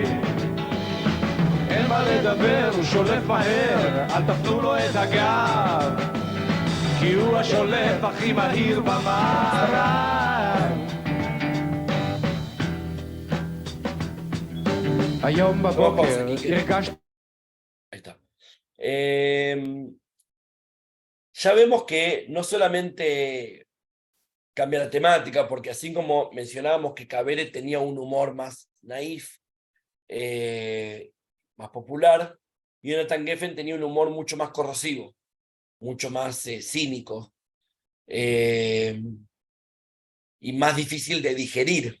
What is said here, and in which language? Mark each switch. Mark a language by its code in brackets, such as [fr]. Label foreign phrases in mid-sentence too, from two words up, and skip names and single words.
[he] אין מה לדבר, הוא שולף מהר, אל תפנו לו את הגב, כי הוא השולף הכי מהיר במערב. היום בבוקר הרגשתי... [es] Ahí está. Ya vemos que no solamente cambia la temática, porque así como mencionábamos que Cabere tenía un humor más naif, más popular, Jonathan Geffen tenía un humor mucho más corrosivo, mucho más cínico, y más difícil de digerir.